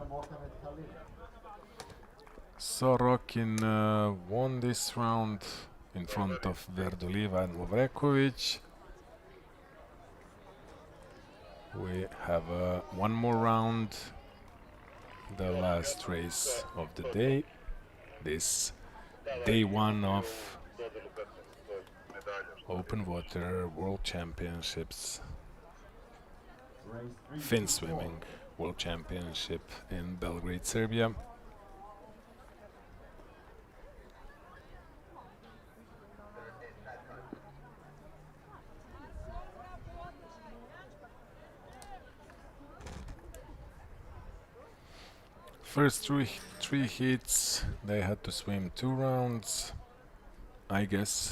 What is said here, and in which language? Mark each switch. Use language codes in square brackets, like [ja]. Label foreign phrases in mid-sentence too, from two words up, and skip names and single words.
[en] Sorokin won this round in front of Verdoliva and Lovrekovic. We have one more round, the last race of the day. This day 1 of [sr] Dodelu 15, to je medalja. [en] Open Water World Championships, Finswimming World Championship in Belgrade, Serbia. First three heats, they had to swim 2 rounds, I guess.